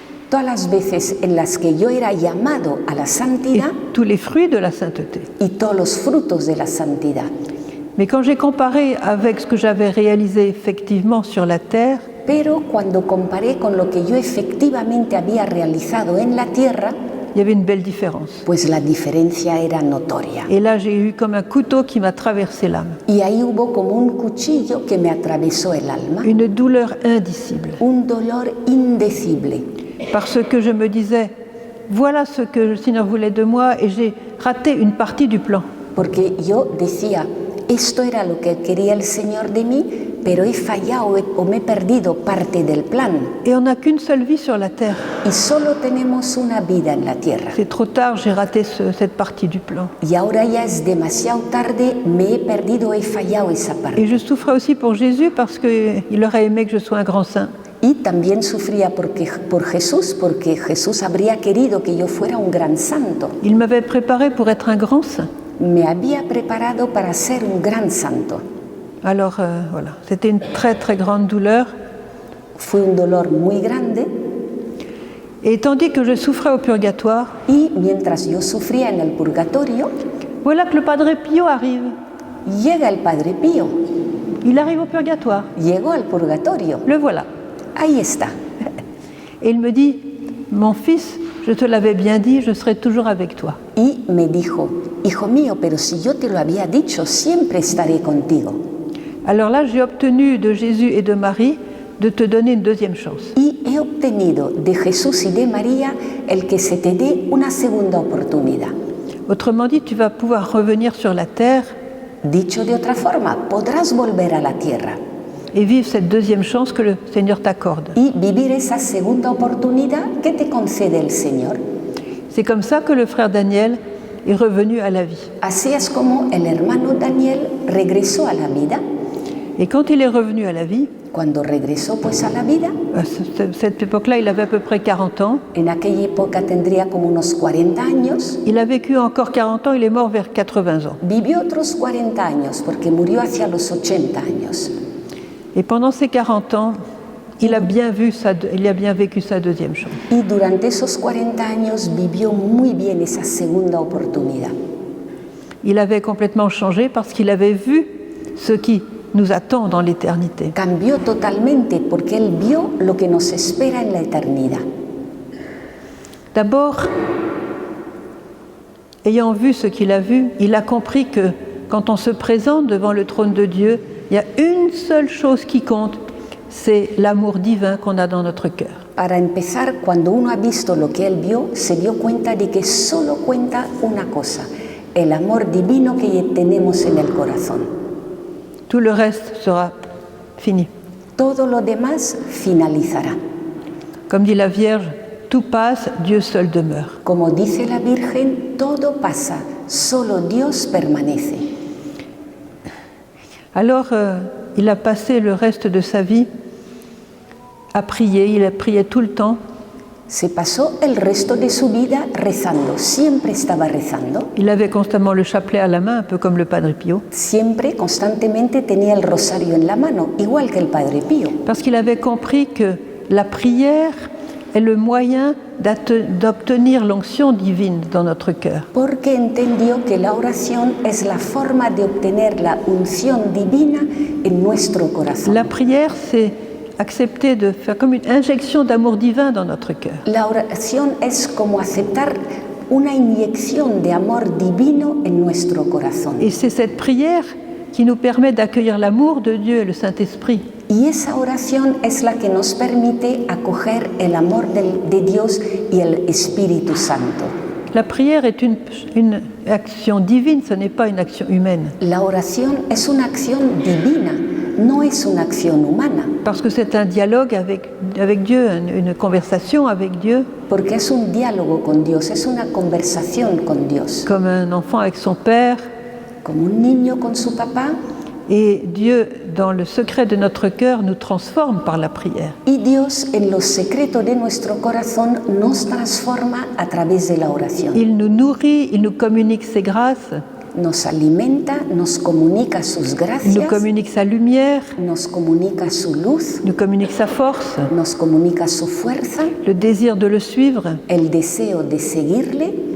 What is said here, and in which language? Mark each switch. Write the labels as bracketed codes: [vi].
[es] todas las veces en las que yo era llamado a la santidad, [fr] tous les fruits de la sainteté. [es] Y todos los frutos de la santidad. [fr] Mais quand j'ai comparé avec ce que j'avais réalisé effectivement sur la terre, [es] pero cuando comparé con lo que yo efectivamente había realizado en la tierra, [fr] il y avait une belle différence. [es] Pues la diferencia era notoria. [fr] Et là, j'ai eu comme un couteau qui m'a traversé l'âme. [es] Y ahí hubo como un cuchillo que me atravesó el alma. [fr] Une douleur indicible. [es] Un dolor indecible. [fr] Parce que je me disais, voilà ce que le Seigneur voulait de moi et j'ai raté une partie du plan. [es] Porque yo decía, esto era lo que quería el Señor de mí, pero he fallado o me he perdido parte del plan. [fr] Et on n'a qu'une seule vie sur la terre. [es] Y solo tenemos una vida en la tierra. [fr] C'est trop tard, j'ai raté cette partie du plan. [es] Y ahora ya es demasiado tarde, me he perdido, he fallado esa parte. [fr] Et je souffrais aussi pour Jésus parce qu'il aurait aimé que je sois un grand saint. [es] Y también sufría por Jesús, porque Jesús habría querido que yo fuera un gran santo. [fr] Il m'avait préparé pour être un grand saint. [es] Me había preparado para ser un gran santo. [fr] Alors voilà, c'était une très grande douleur. [es] Fue un dolor muy grande. [fr] Et tandis que je souffrais au purgatoire, [es] y mientras yo sufría en el purgatorio, [fr] voilà que le Padre Pio arrive. [es] llega el Padre Pío, [fr] Il arrive au purgatoire. [es] llegó al purgatorio, [fr] Le voilà. [es] ahí está. [fr] Et il me dit, mon fils, je te l'avais bien dit, je serai toujours avec toi. [es] Y me dijo, hijo mío, pero si yo te lo había dicho, siempre estaré contigo. [fr] Alors là, j'ai obtenu de Jésus et de Marie de te donner une deuxième chance. [es] Y he obtenido de Jesús y de María el que se te dé una segunda oportunidad. [fr] Autrement dit, tu vas pouvoir revenir sur la terre [es] Dicho de otra forma, podrás volver a la tierra [fr] et vivre cette deuxième chance que le Seigneur t'accorde. [es] y vivir esa segunda oportunidad que te concede el Señor. [fr] C'est comme ça que le frère Daniel est revenu à la vie. [es] Así es como el hermano Daniel regresó a la vida. [fr] Et quand il est revenu à la vie, [es] Cuando regresó pues a la vida, [fr] à cette époque-là, il avait à peu près 40 ans. [es] en aquella época tendría como unos 40 años, [fr] Il a vécu encore 40 ans, il est mort vers 80 ans. [es] vivió otros 40 años porque murió hacia los 80 años. [fr] Et pendant ces 40 ans, il a bien vécu sa deuxième chance. [es] Y durante esos 40 años vivió muy bien esa segunda oportunidad. [fr] Il avait complètement changé parce qu'il avait vu ce qui nous attend dans l'éternité. [es] Cambió totalmente porque él vio lo que nos espera en la eternidad. [fr] D'abord, ayant vu ce qu'il a vu, il a compris que quand on se présente devant le trône de Dieu, il y a une seule chose qui compte, c'est l'amour divin qu'on a dans notre cœur. [es] Para empezar, cuando uno ha visto lo que él vio, se dio cuenta de que solo cuenta una cosa, el amor divino que tenemos en el corazón. [fr] Tout le reste sera fini. [es] Todo lo demás finalizará. [fr] Comme dit la Vierge, tout passe, Dieu seul demeure. [es] Como dice la Virgen, todo pasa, solo Dios permanece. [fr] Alors, il a passé le reste de sa vie à prier, il a prié tout le temps. [es] Se pasó el resto de su vida rezando, siempre estaba rezando. [fr] Il avait constamment le chapelet à la main, un peu comme le Padre Pio, [es] Siempre, constantemente tenía el rosario en la mano, igual que el Padre Pío. [fr] parce qu'il avait compris que la prière est le moyen d'obtenir l'onction divine dans notre cœur. [es] Porque entendió que la oración es la forma de obtener la unción divina en nuestro corazón. [fr] La prière, c'est accepter de faire comme une injection d'amour divin dans notre cœur. [es] La oración es como aceptar una inyección de amor divino en nuestro corazón. [fr] Et c'est cette prière qui nous permet d'accueillir l'amour de Dieu et le Saint-Esprit. [es] Y esa oración es la que nos permite acoger el amor de Dios y el Espíritu Santo. [fr] La prière est une action divine, ce n'est pas une action humaine. [es] La oración es una acción divina, no es una acción humana. [fr] Parce que c'est un dialogue avec Dieu, une conversation avec Dieu, [es] Porque es un diálogo con Dios, es una conversación con Dios. [fr] comme un enfant avec son père. [es] Como un niño con su papá. [fr] Et Dieu, dans le secret de notre cœur, nous transforme par la prière. [es] Y Dios, en los secretos de nuestro corazón, nos transforma a través de la oración. [fr] Il nous nourrit, il nous communique ses grâces, [es] Nos alimenta, nos comunica sus [fr] il nous [es] gracias, [fr] communique sa lumière, [es] nos comunica su luz, [fr] il nous communique sa force, [es] nos comunica su fuerza, [fr] le désir de le suivre. [es] el deseo de seguirle.